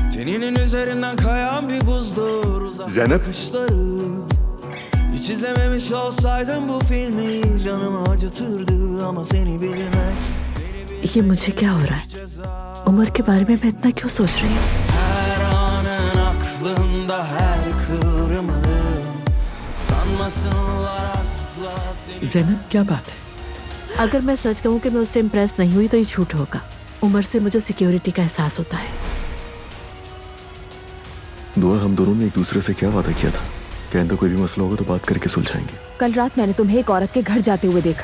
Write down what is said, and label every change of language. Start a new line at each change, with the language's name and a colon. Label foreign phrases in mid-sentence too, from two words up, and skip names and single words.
Turkish: Teninin üzerinden kayan bir buzdur uzak Zeynep. bakışları. Hiç izlememiş olsaydım bu filmi canımı acıtırdı ama seni bilmek.
Hindi: ये मुझे क्या हो रहा है? उम्र के बारे में मैं इतना क्यों सोच रही हूँ?
Turkish: Her anın aklımda her kıvrımın. Sanmasınlar asla seni.
Hindi: जैनब क्या बात है? अगर मैं सच कहूँ कि मैं उससे इम्प्रेस नहीं हुई तो ये झूठ होगा। उम्र से मुझे सिक्योरिटी का एहसास होता है। दुआ, हम दोनों ने एक दूसरे से क्या वादा किया था? कहने कोई भी मसला होगा तो बात करके सुलझाएंगे। कल रात मैंने तुम्हें एक औरत के घर जाते हुए देखा।